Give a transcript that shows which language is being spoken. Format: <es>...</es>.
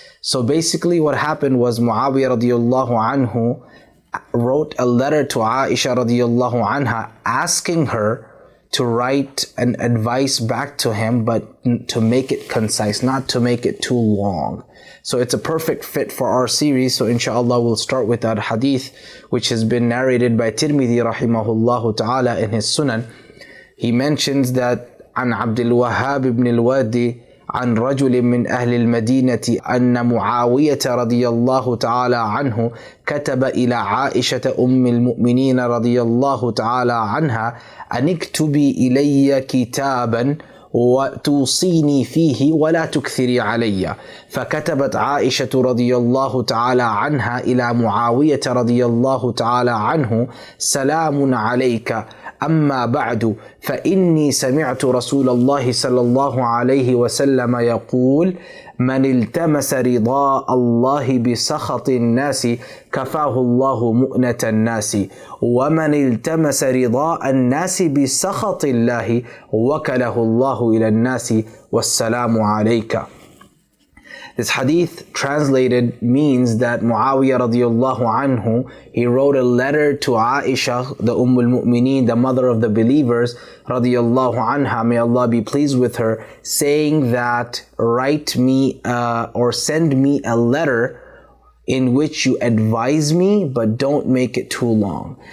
<en>So basically what happened was Muawiyah radiallahu anhu wrote a letter to Aisha radiallahu anha asking her to write an advice back to him, but to make it concise, not to make it too long. So it's a perfect fit for our series. So inshallah we'll start with that hadith which has been narrated by Tirmidhi rahimahullah ta'ala in his Sunan. He mentions that</en> <ar>عن عبد الوهاب بن الوادي عن رجل من أهل المدينة أن معاوية رضي الله تعالى عنه كتب إلى عائشة أم المؤمنين رضي الله تعالى عنها أن اكتبي إلي كتابا وتوصيني فيه ولا تكثري علي. فكتبت عائشة رضي الله تعالى عنها إلى معاوية رضي الله تعالى عنه: سلام عليك، أما بعد فإني سمعت رسول الله صلى الله عليه وسلم يقول: من التمس رضاء الله بسخط الناس كفاه الله مؤنة الناس، ومن التمس رضاء الناس بسخط الله وكله الله إلى الناس والسلام عليك.</ar> <en>This hadith translated means that Muawiyah radiallahu anhu, he wrote a letter to Aisha, the al-Mu'mineen, the mother of the believers, radiallahu anha, may Allah be pleased with her, saying that write me or send me a letter in which you advise me, but don't make it too long.</en>